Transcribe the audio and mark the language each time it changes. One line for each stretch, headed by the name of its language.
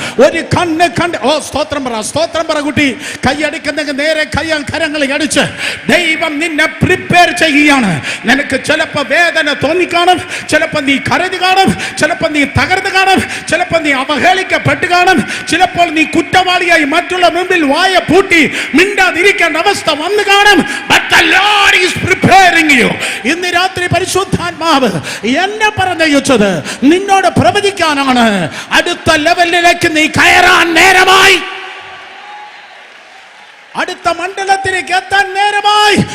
Malayalam: ഒരു കണ്ണ് കണ്ട്, ഓ സ്തോത്രം പറ, സ്തോത്രം പറ കുട്ടി. കൈയടിക്കുന്നെങ്കിൽ നേരെ കരങ്ങളെ അടിച്ച് ദൈവം നിന്നെ പ്രിപ്പയർ ചെയ്യുകയാണ്. നിനക്ക് ചിലപ്പോൾ വേദന തോന്നിക്കാണും, ചിലപ്പോൾ നീ കരഞ്ഞു കാണും, ചിലപ്പോൾ നീ തകർന്നു കാണും, ചിലപ്പോൾ നീ അവഹേളിക്കപ്പെട്ട് കാണും, ചിലപ്പോൾ നീ കുറ്റവാളിയായി മറ്റുള്ള മുമ്പിൽ വായ പൂട്ടി മിണ്ടാതിരിക്കേണ്ട അവസ്ഥ വന്നു കാണും.
English: But the Lord is preparing you.
Malayalam: ഇന്ന് രാത്രി പരിശുദ്ധാത്മാവ് എന്നെ പറഞ്ഞയച്ചത് നിന്നോട് പ്രവചിക്കാനാണ്. അടുത്ത ലെവലിലേക്ക് നീ കയറാൻ നേരമായി, അടുത്ത മണ്ഡലത്തിലേക്ക് എത്താൻ നേരമായി.